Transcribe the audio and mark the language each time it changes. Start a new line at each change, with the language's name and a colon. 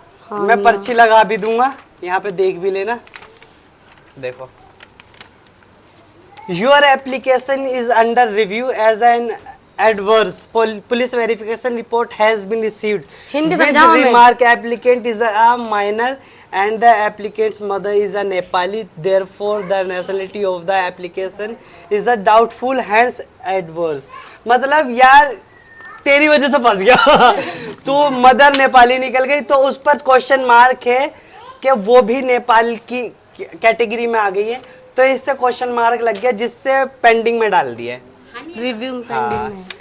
Hindi: मैं पर्ची लगा भी दूंगा, यहाँ पे देख भी लेना। देखो,
English: your application is under review as an adverse police verification report has been received
Hindi: Hindi
English: with
Hindi: समझाओ हमें।
English: remark applicant is a minor and the applicant's mother is a Nepali, therefore the nationality of the application is a doubtful, hence adverse।
Hindi: मतलब यार तेरी वजह से फंस गया तू मदर नेपाली निकल गई तो उस पर क्वेश्चन मार्क है कि वो भी नेपाल की कैटेगरी में आ गई है, तो इससे क्वेश्चन मार्क लग गया जिससे पेंडिंग में डाल दिया है। रिव्यू पेंडिंग में।